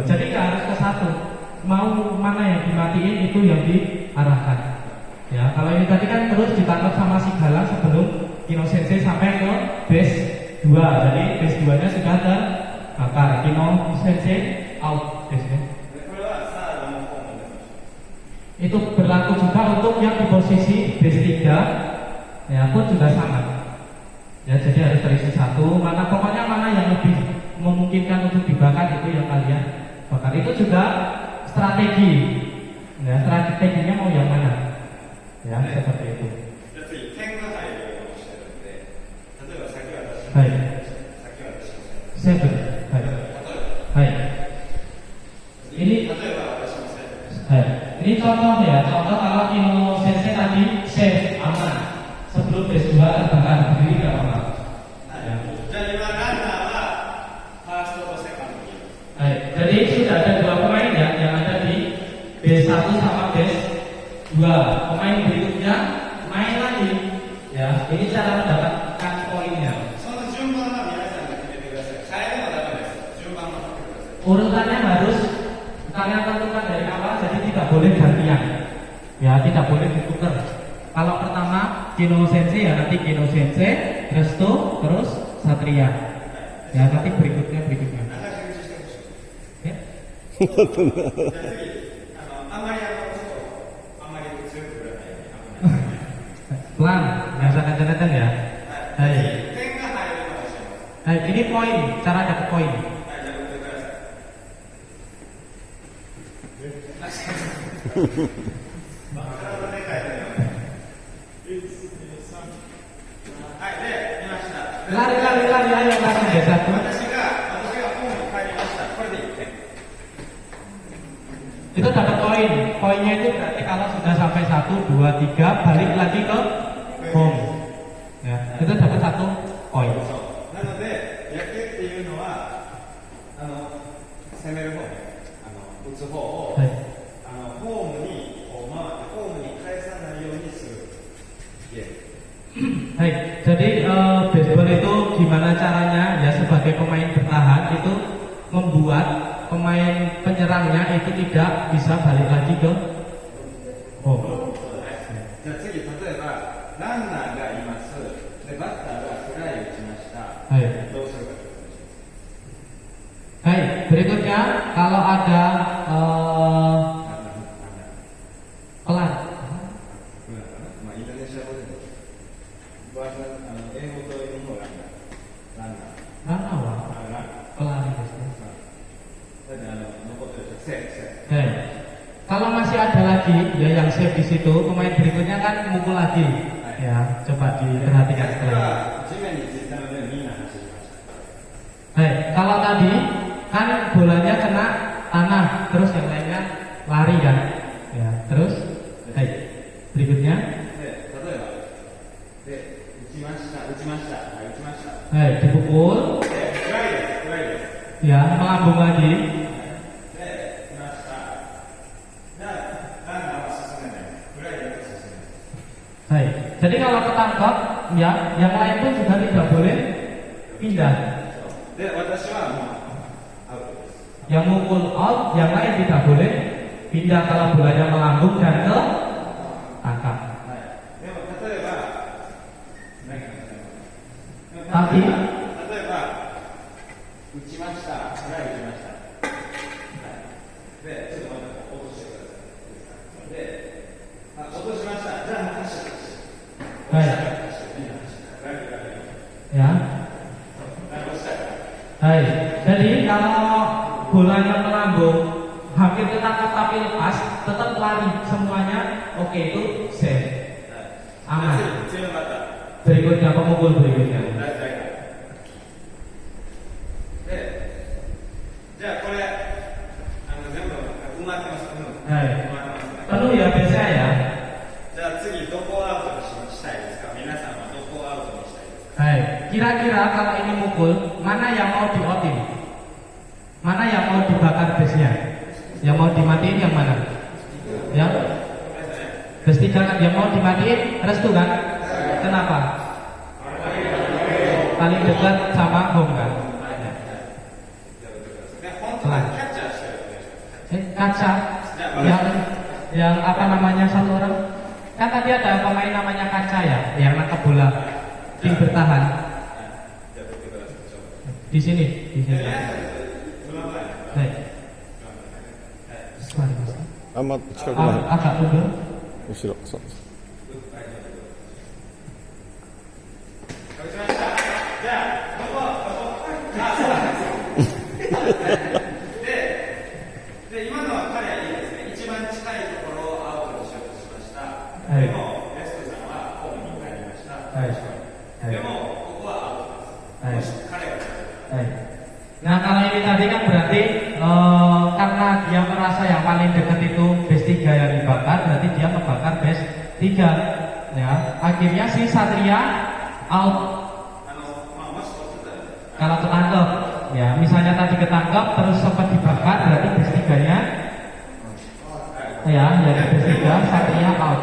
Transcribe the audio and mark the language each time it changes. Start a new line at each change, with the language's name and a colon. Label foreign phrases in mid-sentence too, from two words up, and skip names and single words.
Indonesian: Jadi nggak harus ke satu. Mau mana yang dimatiin itu yang diarahkan. Ya, kalau ini tadi kan terus ditangkap sama si Galang sebelum Kino Sensei sampai ke base 2. Jadi base 2-nya sudah terbakar. Kino Sensei out base-nya.
Japanese: で、これはサードの方まで。
Indonesian: Itu berlaku juga untuk yang di posisi base 3. Ya, pun juga sama. Ya, jadi harus terisi satu. Pokoknya mana yang lebih memungkinkan untuk dibakar itu yang kalian bakar. Itu juga strategi. Ya, strateginya mau yang mana? Ya, seperti itu.
Japanese: じゃあ次、点が入るようにしてるんで、例えば先は私。はい。先は私。 Seven. はい。例えはい。ば。
Indonesian: Ini
Japanese: 例えば私もセーフ。
Indonesian: hai. Ini contoh ya. Contoh kalau Kino Sensei tadi save aman sebelum base 2 terbakar berdiri nggak apa-apa.
Japanese: じゃあ今ランナーはファーストとセカンドにいます。 Hai.
Indonesian: Jadi sudah ada dua pemain ya yang ada di base 1 sama base 2. Pemain berikutnya main lagi. Ya, ini cara mendapatkan poinnya.
Japanese: その順番は皆さんが決めてください。変えてもダメです。順番を決めてください。
Indonesian: Urutannya harus kalian tentukan dari awal, jadi tidak boleh gantian. Ya, tidak boleh ditukar. Kalau pertama Kino Sensei ya nanti Kino Sensei, Resto, terus Satria. Ya, nanti berikutnya.
Japanese: 長くしてほしい。
Indonesian: Oke?
Japanese: じゃあ次、あまりあまり強く振らないように。
Indonesian: Pelan, nggak usah kenceng-kenceng ya.
Japanese: はい。 Hai. 点が入るのを教えます。
Indonesian: Hai, ini poin, cara dapat poin.
Japanese: はい、じゃあ振ってください。体でかいのよ。はい、で、見ました。
Indonesian: Lari, ayo lari ya satu.
Japanese: 私がホームに帰りました。これで1点。
Indonesian: Itu dapat poin. Poinnya itu berarti kalau sudah sampai 1, 2, 3 balik lagi ke home. Ya, itu dapat 1 poin.
Japanese: なので、野球っていうのは、攻める方ね、打つ方を、はい。ホームにこう回って、ホームに返さないようにするゲーム。
Indonesian: Baik, jadi baseball itu gimana caranya ya sebagai pemain bertahan itu membuat pemain penyerangnya itu tidak bisa balik lagi ke home.
Japanese: じゃあ次、例えば、ランナーがいます。で、バッターがフライ打ちました。はい。どうするかというと。
Indonesian: Baik, berikutnya kalau ada pelan,
Japanese: まあ、インドネシア語でも、英語と英語のランナー。ランナー。
Indonesian: mana wah?
Japanese: ランナー。
Indonesian: Pelan itu.
Japanese: だって残ってるセーフ。
Indonesian: Baik. Kalau masih ada lagi ya yang save di situ, pemain berikutnya kan mukul lagi. Ya, coba diperhatikan
Japanese: これ
Indonesian: setelah.
Japanese: は地面についたのでみんな走りました。
Indonesian: Baik, kalau tadi kan bolanya kena tanah, terus yang lainnya lari kan? Ya, terus, baik. Berikutnya,
Japanese: で、例えば、で、1 打ちました。はい、打ちました。
Indonesian: dipukul,
Japanese: で、フライです。フライです。
Indonesian: ya melambung lagi.
Japanese: で、来ました。じゃあ、ランナーは進めない。フライだと進めない。
Indonesian: Baik. Jadi kalau ketangkap, ya yang lain pun juga tidak boleh pindah.
Japanese: で、私はもうアウトです。
Indonesian: Yang mukul out, yang lain tidak boleh pindah kalau bolanya melambung dan ke tangkap.
Japanese: はい。でも、例えば、何か
Indonesian: Tapi
Japanese: 例えば、打ちました。フライ打ちました。はい。で、ちょっとまた落としてください。で、あ、落としました。じゃあ、もう走って。
Indonesian: baik, ya. Baik. Jadi kalau bolanya melambung hampir ketangkap tapi lepas, tetap lari semuanya. Oke, itu safe. Aman. Berikutnya pemukul berikutnya.
Japanese: じゃあこれ全部埋まってます。はい埋まってますね。
Indonesian: Penuh ya biasa ya.
Japanese: じゃあ次どこをアウトにしたいですか。皆さんはどこをアウトにしたいですか。
Indonesian: Baik. Kira-kira kalau ini mukul, mana yang mau di-outin? Mana yang mau dibakar base-nya? Yang mau dimatiin yang mana? Yang base 3 kan yang mau dimatiin, restu kan? Kenapa? Paling dekat sama home kan?
Japanese: で本当はキャッチャーしてる。
Indonesian: Kaca yang apa namanya satu orang? Kan tadi ada pemain namanya Kaca ya, yang nangkap bola, tim bertahan.
Japanese: じゃあ振ってください。
Indonesian: Di sini, di sini.
Japanese: その前。
Indonesian: Baik. Suara mas.
Japanese: あんま近くない
Indonesian: Agak mundur.
Japanese: 後ろそう打ちました。じゃあどこ。あ、そうなんです。で今のは彼はいいですね。一番近いところをアウトにしようとしました。はいでもレストさんはホームに帰りました。はいでもここはアウトです。もし彼が
Indonesian: Baik. Nah kalau ini tadi kan berarti karena dia merasa yang paling dekat itu base 3 yang dibakar, berarti dia membakar base 3. Ya, akhirnya si Satria out. Kalau ketangkep, ya misalnya tadi ketangkep terus sempat dibakar, berarti base 3-nya ya jadi base 3 Satria out.